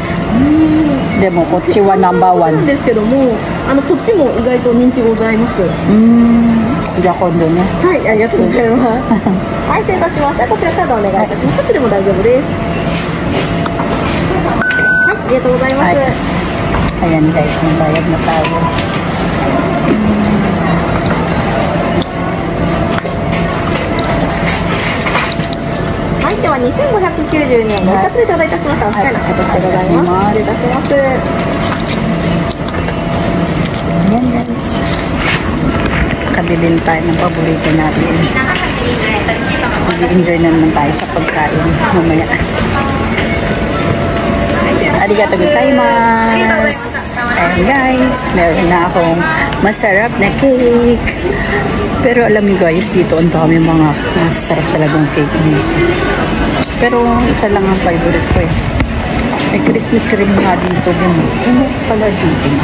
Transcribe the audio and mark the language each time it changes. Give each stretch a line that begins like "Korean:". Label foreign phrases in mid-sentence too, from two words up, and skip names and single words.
Japanese: でもこっちはナンバーワンですけども、こっちも意外と人気ございます。じゃあ今度ね。はい、ありがとうございます。はい、失礼いたしました。こちらカードお願いいたします。こっちでも大丈夫です。はい、ありがとうございます。
Filipino: Ayan guys, magbayad na tayo.
Japanese: はい、では2592円のお札で頂戴いたしました。お使いの形でございます。失礼いたします。
Filipino: Ayan guys. Kabilin tayo ng paborito natin. Mag-enjoy na naman tayo sa pagkain mamaya.
Japanese: ありがとうございます.
Filipino: Ayan guys, meron na akong masarap na cake. Pero alam niyo guys, dito ang dami mga masarap talagang cake dito. Pero isa lang ang favorite ko eh. May Krispy Kreme nga dito din. Ano pala dito na?